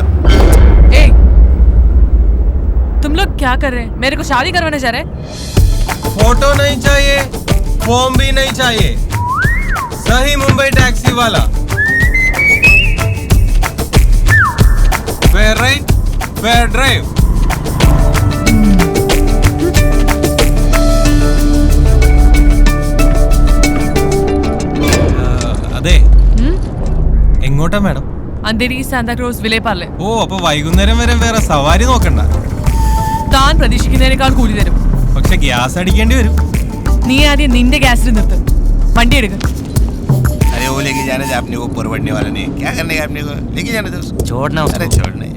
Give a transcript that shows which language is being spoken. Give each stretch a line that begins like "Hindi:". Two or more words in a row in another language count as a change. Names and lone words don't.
Hindi: ए, तुम लोग क्या कर रहे हैं? मेरे को शादी करवाने जा रहे हैं? फोटो नहीं चाहिए, फॉर्म भी नहीं चाहिए. सही मुंबई टैक्सी वाला.
English: fair right, fair drive.
Malayalam: അതെ, എങ്ങോട്ടാ മാഡം? अंधेरी सैंटा क्रूज വിലയപ്പാറല്ലേ. ഓ, അപ്പൊ വൈകുന്നേരം വരെ വേറെ സവാരി നോക്കണ്ട. താൻ പ്രതീക്ഷിക്കുന്നതിനേക്കാൾ കൂലി തരും. പക്ഷെ ഗ്യാസ് അടിക്കേണ്ടി വരും. നീ ആദ്യം നിന്റെ ഗ്യാസിൽ നിർത്ത്. വണ്ടി എടുക്ക്.
Hindi: अरे वो लेके जाने से आपने को परवड़ने वाला नहीं. क्या करने का आपने को? लेके जाने दो. छोड़ना उसको. अरे छोड़ना है.